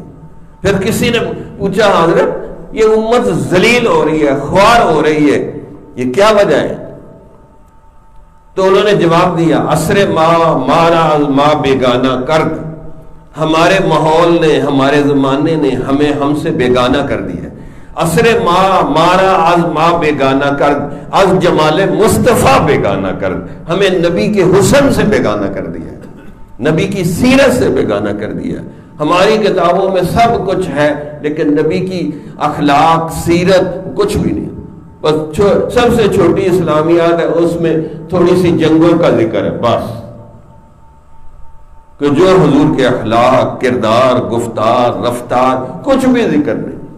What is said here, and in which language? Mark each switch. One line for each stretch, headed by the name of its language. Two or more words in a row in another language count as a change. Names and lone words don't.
Urdu: پھر کسی نے پوچھا حضرت یہ امت ذلیل ہو رہی ہے، خوار ہو رہی ہے، یہ کیا وجہ ہے؟ تو انہوں نے جواب دیا
Persian: عصر مارا ما بیگانہ کرد،
Urdu: ہمارے ماحول نے، ہمارے زمانے نے ہمیں ہم سے بیگانہ کر دیا.
Persian: عصر مارا از ما بیگانہ کرد، از جمال مصطفیٰ بیگانہ کرد،
Urdu: ہمیں نبی کے حسن سے بیگانہ کر دیا، نبی کی سیرت سے بیگانہ کر دیا. ہماری کتابوں میں سب کچھ ہے لیکن نبی کی اخلاق، سیرت کچھ بھی نہیں. بس سب سے چھوٹی اسلامیات ہے، اس میں تھوڑی سی جنگوں کا ذکر ہے بس، کہ جو حضور کے اخلاق، کردار، گفتار، رفتار کچھ بھی ذکر نہیں.